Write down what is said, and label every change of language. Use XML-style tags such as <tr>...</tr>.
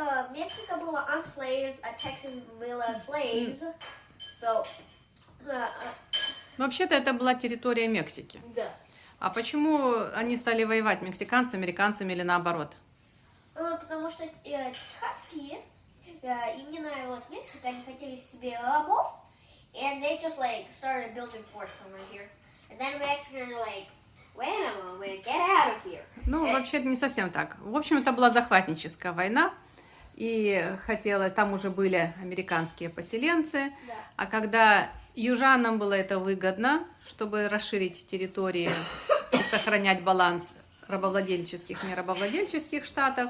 <ru>Мексика была</ru> <en>on slaves,</en> <ru>а Texas была slaves.</ru> <en>So, uh,</en> <ru>Вообще-то это была территория Мексики. да. А почему они стали воевать, мексиканцы с американцами или наоборот? Потому что техасские, им не нравилась Мексика, они хотели себе рабов,</ru> <en>and they just like started building forts somewhere here. And then Mexicans were like, wait a moment, get out of here.</en> <ru>Ну, вообще это не совсем так. В общем, это была захватническая война, и там уже были американские поселенцы, Да. а когда южанам было это выгодно, чтобы расширить территории и сохранять баланс рабовладельческих и нерабовладельческих штатов,</ru>